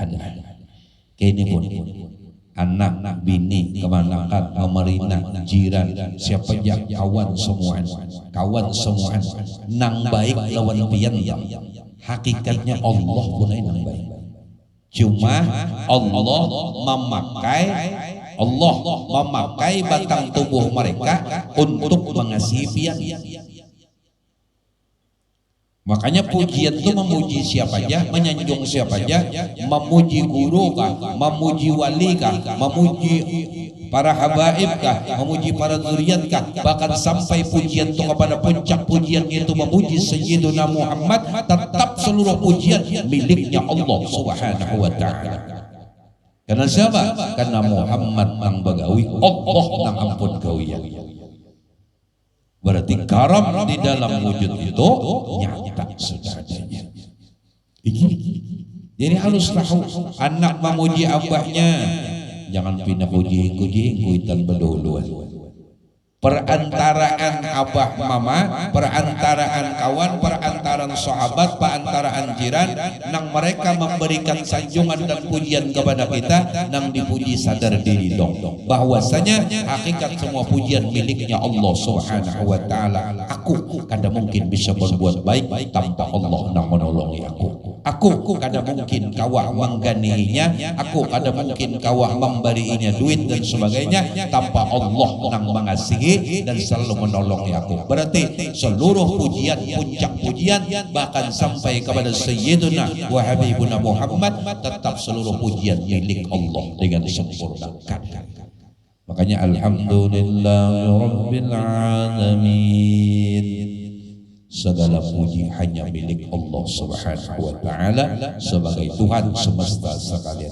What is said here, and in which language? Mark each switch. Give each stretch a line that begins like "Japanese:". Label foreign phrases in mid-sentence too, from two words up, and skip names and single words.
Banjar: Kini pun anak, bini, kemanakan, pemerintah, jiran, siapa aja, kawan semua, nang baik lawan pian, hakikatnya Allah pun nang baik.
Indonesian: Cuma Allah memakai batang tubuh mereka untuk mengasihi pian. Makanya pujian itu memuji siapa aja, menyanjung siapa aja, memuji guru kah, memuji wali kah, memuji para habaibkah, memuji para zuriatkah, bahkan sampai pujian itu kepada puncak pujian itu memuji Sayyiduna Muhammad, tetap seluruh pujian miliknya Allah
Arabic: سبحانه وتعالى.
Indonesian: Karena siapa?
Banjar: Karena Muhammad nang bagawi, Allah nang ampun gawian.
Indonesian: Berarti karam di dalam wujud itu nyata sudah adanya.
Banjar: Jadi harus tahu anak memuji abahnya, jangan pindah kuji kuitan berduluan.
Indonesian: Perantaraan abah mama, perantaraan kawan, perantaraan sahabat, perantaraan jiran, nang mereka memberikan sanjungan dan pujian kepada kita, nang dipuji sadar diri dong bahwasanya hakikat semua pujian miliknya Allah
Arabic: سبحانه وتعالى.
Banjar: Aku kada mungkin bisa berbuat baik tanpa Allah nang menolongi aku. Aku kada mungkin kawah mengganihinya, aku kada mungkin kawah memberinya duit dan sebagainya tanpa Allah nang mengasihi dan selalu menolongi aku.
Indonesian: Berarti seluruh pujian, puncak pujian, bahkan sampai kepada
Arabic: سيدنا وحبيبنا
Indonesian: Muhammad, tetap seluruh pujian milik Allah dengan sempurna. Makanya
Arabic: الحمد لله رب العالمين,
Indonesian: segala puji hanya milik Allah
Arabic: سبحانه وتعالى
Indonesian: sebagai Tuhan semesta sekalian.